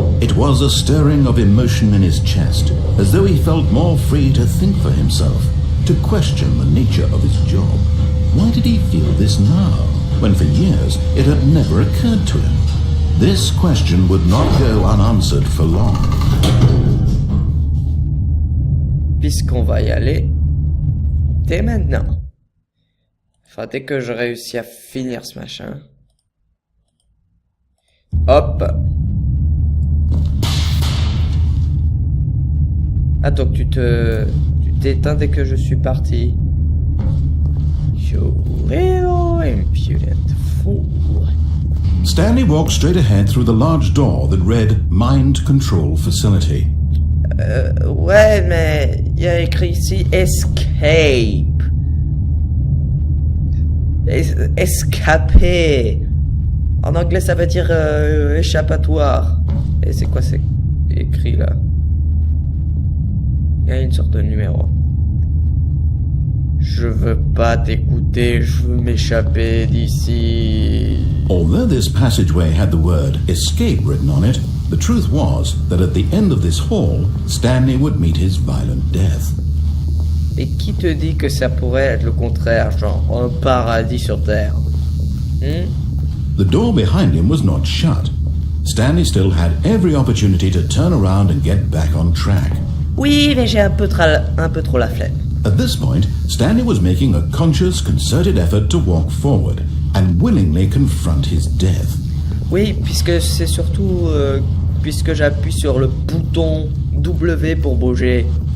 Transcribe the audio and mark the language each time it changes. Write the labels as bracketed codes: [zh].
[en] It was a stirring of emotion in his chest, as though he felt more free to think for himself, to question the nature of his job. Why did he feel this now, when for years it had never occurred to him? This question would not go unanswered for long. [fr] Puisqu'on va y aller dès maintenant. Enfin, dès que je réussis à finir ce machin. Hop. Ah, donc tu t'éteins dès que je suis parti. [en] You little impudent fool. Stanley walked straight ahead through the large door that read Mind Control Facility. [fr] Ouais, mais il y a écrit ici Escape. Escaper. En anglais, ça veut dire échappatoire. Et c'est quoi c'est écrit là? Il y a une sorte de numéro. Je veux pas t'écouter, je veux m'échapper d'ici. [en] Although this passageway had the word escape written on it, the truth was that at the end of this hall, Stanley would meet his violent death. [fr] Et qui te dit que ça pourrait être le contraire, genre un paradis sur Terre? [en] The door behind him was not shut. Stanley still had every opportunity to turn around and get back on track. [fr] Oui, mais j'ai un peu trop la flemme. [en] At this point, Stanley was making a conscious, concerted effort to walk forward and willingly confront his death. [fr] Oui, puisque c'est surtout puisque j'appuie sur le bouton W pour bouger.